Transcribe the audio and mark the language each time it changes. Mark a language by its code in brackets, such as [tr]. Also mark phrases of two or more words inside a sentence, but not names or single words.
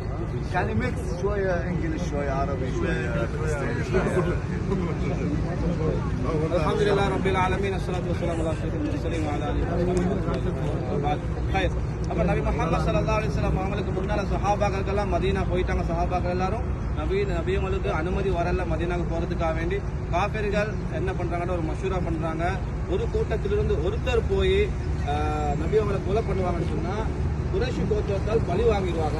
[en] Can you mix شوية English [ar] شوية عربي شوية الحمد لله رب العالمين الصلاة والسلام على أشرف المرسلين وعلى آله وصحبه خير. [ta] அப்ப நபி முஹம்மது [ar] صلى الله عليه وسلم [ta] அவங்களுக்கு முன்னால சஹாபாக்கள் மதீனா போயிட்டாங்க. சஹாபாக்கள் எல்லாரும் நபியங்களுக்கு அனுமதி வரல மதீனாவுக்கு போறதுக்காக வேண்டி. காஃபிர்கள் என்ன பண்றாங்கன்னா ஒரு மஷூரா பண்றாங்க. ஒரு கூட்டத்திலிருந்து ஒருத்தர் போய் நபியவங்களை கொலை பண்ணுவாங்கன்னு சொன்னா குறைஷி கோத்திரத்தால் பழி வாங்கிடுவாங்க.